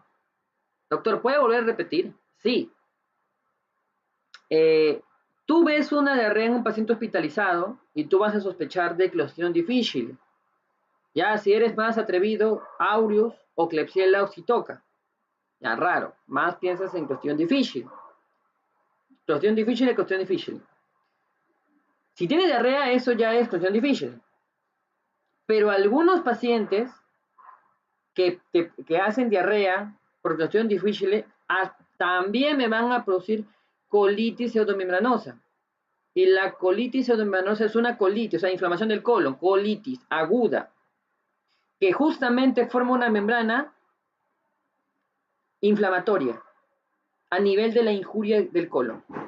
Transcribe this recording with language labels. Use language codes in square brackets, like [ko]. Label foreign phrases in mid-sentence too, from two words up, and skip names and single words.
[es] Doctor, ¿puede volver a repetir? Sí. Tú ves una diarrea en un paciente hospitalizado y tú vas a sospechar de Clostridium difficile. Ya, si eres más atrevido, aureus o Klebsiella oxytoca. Ya, raro. Más piensas en Clostridium difficile. Clostridium difficile, Clostridium difficile. Si tiene diarrea, eso ya es Clostridium difficile. Pero algunos pacientes que hacen diarrea por Clostridium difficile también me van a producir colitis pseudomembranosa. Y la colitis pseudomembranosa es una colitis, o sea, inflamación del colon, colitis aguda, que justamente forma una membrana inflamatoria a nivel de la injuria del colon.